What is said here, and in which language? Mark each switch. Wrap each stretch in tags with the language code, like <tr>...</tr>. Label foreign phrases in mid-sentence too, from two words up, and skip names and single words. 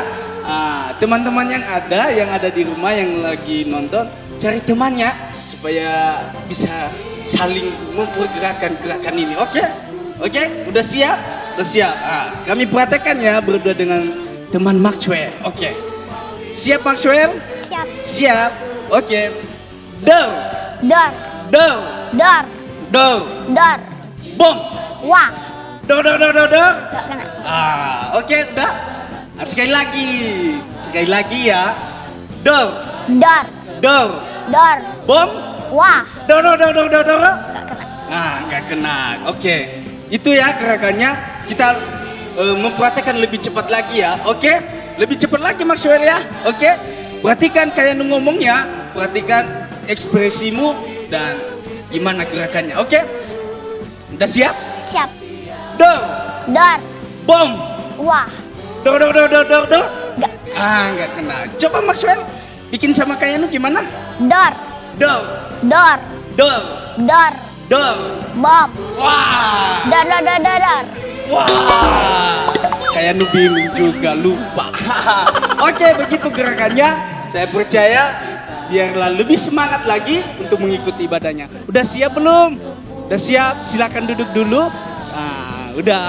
<id>Teman-teman yang ada di rumah yang lagi nonton, cari temannya supaya bisa saling mempergerakan gerakan ini. Oke? Udah siap? Udah siap. Kami perhatikan ya berdua dengan teman Maxwell. Oke. Siap Maxwell? Siap. Siap. Oke. Door. Door. Door. Door. Door. Door. Bom. Wah. Door. Gak kena. Oke, udah. Sekali lagi ya. Door. Door. Door. Door. Bom. Wah. Door. Gak kena. Nggak kena. Oke. Itu ya gerakannya. Kita memperhatikan lebih cepat lagi ya. Oke? Lebih cepat lagi Maxwell ya. Oke? Perhatikan kayak ngomongnya, perhatikan ekspresimu dan gimana gerakannya. Oke? Udah siap? Siap. Door. Door. Bom. Wah. Door. Gak. Nggak kena. Coba Maxwell bikin sama kayak gimana? Door. Dor. Dor. Dor. Dor. Dor. Bob. Wah. Dor dor dor dor dor. Wah. Kayak nu bingung juga, lupa. Oke, begitu gerakannya. Saya percaya biarlah lebih semangat lagi untuk mengikuti ibadahnya. Udah siap belum? Udah siap? Silakan duduk dulu. Nah, udah.</id>